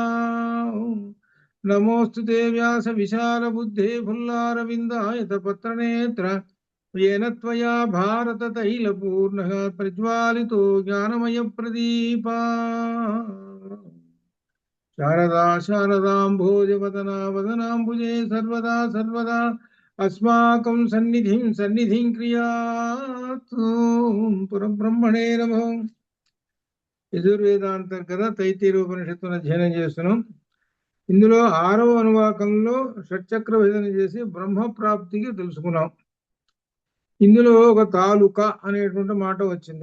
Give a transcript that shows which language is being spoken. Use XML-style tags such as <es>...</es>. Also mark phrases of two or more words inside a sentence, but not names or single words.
<sa>नमोऽस्तु ते व्यास विशालबुद्धे फुल्लारविन्दायतपत्रनेत्र येन त्वया भारततैलपूर्णः प्रज्वालितो ज्ञानमयप्रदीपा। शारदा शारदाम्भोजवदना वदनाम्बुजे सर्वदा सर्वदा अस्माकं सन्निधिं क्रियातु। పురబ్రహ్మణే నమః.</sa> <te>యజుర్వేదాంతర్గత తైత్తిరీయోపనిషత్తును అధ్యయనం చేస్తున్నాం. ఇందులో 6వ అనువాకంలో షట్చక్ర భేదన చేసి బ్రహ్మప్రాప్తికి తెలుసుకున్నాం. ఇందులో ఒక తాలూక అనేటువంటి మాట వచ్చింది.</te>